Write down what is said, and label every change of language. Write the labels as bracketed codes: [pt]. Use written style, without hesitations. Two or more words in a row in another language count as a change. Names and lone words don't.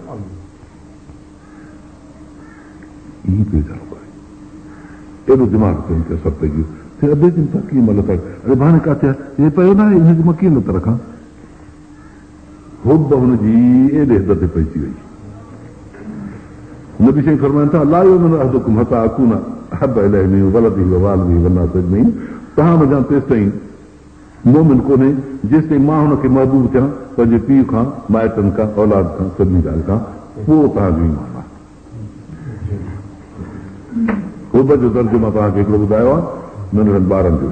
[sd] ईअं पियो वीचारो करे, एॾो दिमाग़ ते असरु पइजी वियो, अधे जे मथां कीअं मां लत, अरे भाणे काथे हे पियो न आहे, हिनजी मां कीअं लत रखां? हुब हुनजी एॾे हद ते पइजी वई। नबी साईं फरमाइनि था [ar] لا يؤمن أحدكم حتى أكون أحب إليه من ولده ووالده والناس أجمعين, [sd] तव्हां वञा तेसि ताईं मोमिन कोन्हे जेसि ताईं मां हुनखे महबूब थियां पंहिंजे पीउ खां, माइटनि खां, औलाद खां, सभिनी ॻाल्हि खां, पोइ तव्हांजो ईमान आहे। हुब जो दर्जो मां तव्हांखे हिकिड़ो ॿुधायो आहे नंढड़नि ॿारनि जो।